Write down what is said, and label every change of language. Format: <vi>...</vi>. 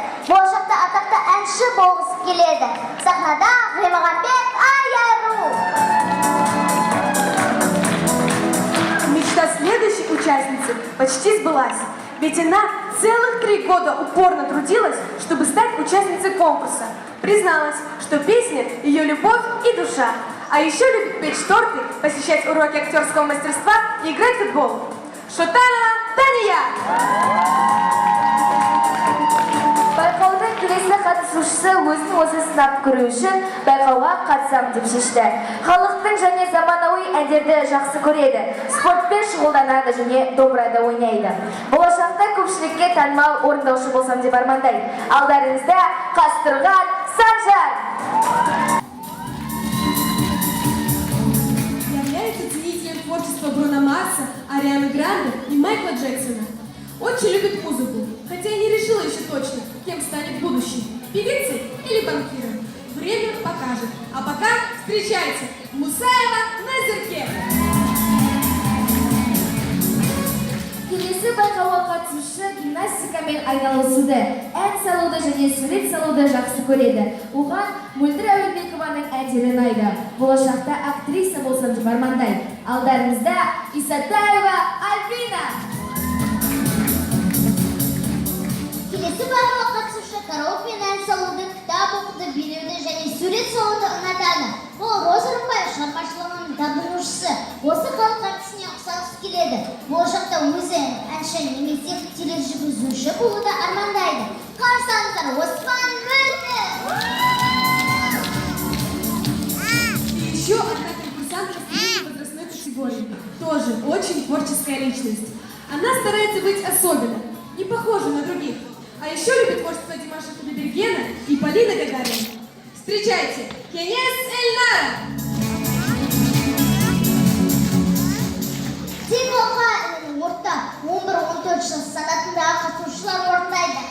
<kk>Болашақта атақты әнші болғысы келеді. Сахнада Ғимағанбет Айару.</kk> <ru>Мечта следующей участницы почти сбылась. Ведь она целых 3 года упорно трудилась, чтобы стать участницей конкурса. Призналась, что песня – ее любовь и душа. А еще любит печь торты, посещать уроки актерского мастерства и играть в футбол. Шотанова Тания!</ru> <kk>Байқаудың келесі қатысушысы өзін өзі сынап көру үшін байқауға қатысам деп шешті. Халықтың және заманауи әндерді жақсы көреді, спортпен шұғылданады және домбырада ойнайды. Болашақта көпшілікке танымал орындаушы болсам деп армандайды. Алдарыңызда Қазтұрған Санжар.</kk> <ru>Является ценителем творчества Бруно Марса, Арианы Гранде и Майкла Джексона. Очень любит музыку, хотя и не решила еще точно, кем станет в будущем – певицей или банкиром. Время покажет. А пока встречайте Мусаева Назерке!</ru> <kk>Келесі байқауға қатысушы гимнастикамен айналысуды, ән салуды және сурет салуды жақсы көреді. Оған Мөлдір Әуелбекованың әндері ұнайды. Болашақта актриса болсам деп армандайды. Алдарыңызда Исатаева Альбина. Келесі байқауға қатысушы караокемен ән салуды, кітап оқуды, билеуді және сурет салуды ұнатады. Ол Роза Рымбаев шығармашылығының табынушысы. Осы халық әртісіне ұқсағысы келеді. Болашақта өзі әнші немесе тележүргізуші болуды армандайды. Қарсы алыңыздар, Осман Мөлдір!</kk> <ru>И еще одна конкурсантка средней возрастной категории. Тоже очень творческая личность. Она старается быть особенной, не похожа на других. А еще любит творчество Димаша Кудайбергена и Полины Гагарина. Встречайте, Кенес Эльнара!</ru> <kk>Тимоха орта 11-14 жыл санатындағы қатысушылар орындайды.</kk>